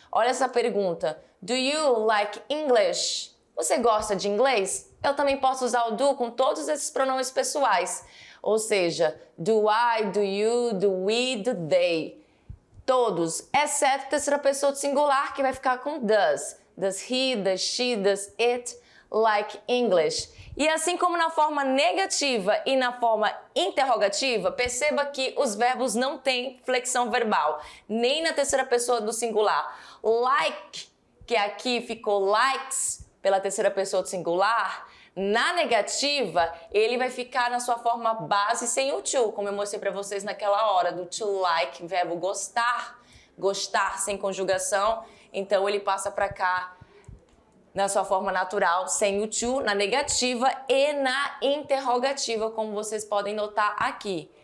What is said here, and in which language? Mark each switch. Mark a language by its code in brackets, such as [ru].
[pt] Olha essa pergunta. [en] Do you like English? [pt] Você gosta de inglês? Eu também posso usar o do com todos esses pronomes pessoais. Ou seja, [en] do I, do you, do we, do they. [pt] Todos, exceto a terceira pessoa do singular, que vai ficar com does. [en] Does he, does she, does it like English? [pt] E assim como na forma negativa e na forma interrogativa, perceba que os verbos não têm flexão verbal, nem na terceira pessoa do singular. Like, que aqui ficou likes pela terceira pessoa do singular, na negativa, ele vai ficar na sua forma base sem o to, como eu mostrei para vocês naquela hora, do to like, verbo gostar, gostar sem conjugação, então ele passa para cá na sua forma natural, sem o to, na negativa e na interrogativa, como vocês podem notar aqui.